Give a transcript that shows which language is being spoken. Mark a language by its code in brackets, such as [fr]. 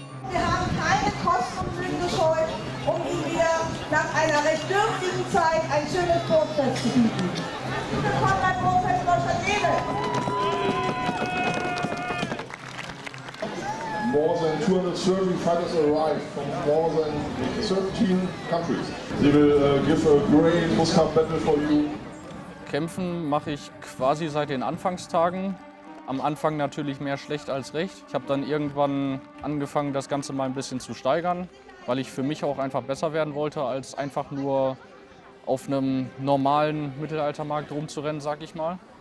[de] Wir haben keine Kosten und Mühen gescheut, um Ihnen wieder nach einer recht dürftigen Zeit ein schönes Burgfest zu bieten. Willkommen beim Burgfest Neustadt Glewe. [en] More than 230 fighters arrived from more than 13 countries. They will give a great Muscat battle for you. [de] Kämpfen mache ich quasi seit den Anfangstagen. Am Anfang natürlich mehr schlecht als recht. Ich habe dann irgendwann angefangen, das Ganze mal ein bisschen zu steigern, weil ich für mich auch einfach besser werden wollte, als einfach nur auf einem normalen Mittelaltermarkt rumzurennen, sag ich mal.